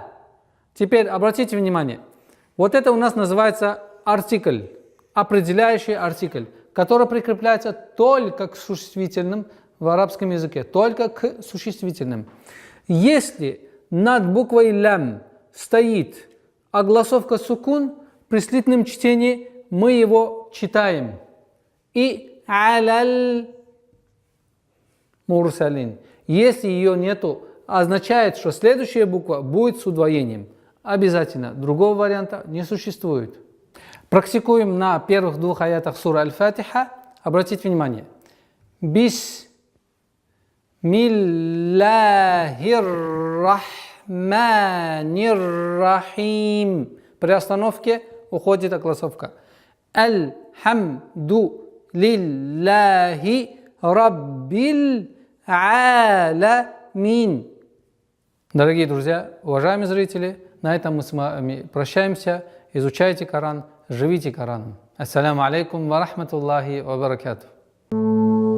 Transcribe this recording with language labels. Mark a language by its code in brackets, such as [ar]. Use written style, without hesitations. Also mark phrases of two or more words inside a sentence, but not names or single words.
[ru] Теперь обратите внимание, вот это у нас называется артикль, определяющий артикль, который прикрепляется только к существительным в арабском языке, только к существительным. Если над буквой лям стоит огласовка сукун, при слитном чтении мы его читаем. [ar] وعلى، المرسلين. [ru] Если ее нету, означает, что следующая буква будет с удвоением. Обязательно. Другого варианта не существует. Практикуем на первых двух аятах сура Аль-Фатиха. Обратите внимание. [ar] بسم الله الرحمن الرحيم. [ru] При остановке уходит огласовка. [ar] الحمد لله رب العالمين. [ru] Дорогие друзья, уважаемые зрители, на этом мы с вами прощаемся. Изучайте Коран, живите Кораном. [ar] السلام عليكم ورحمة الله وبركاته.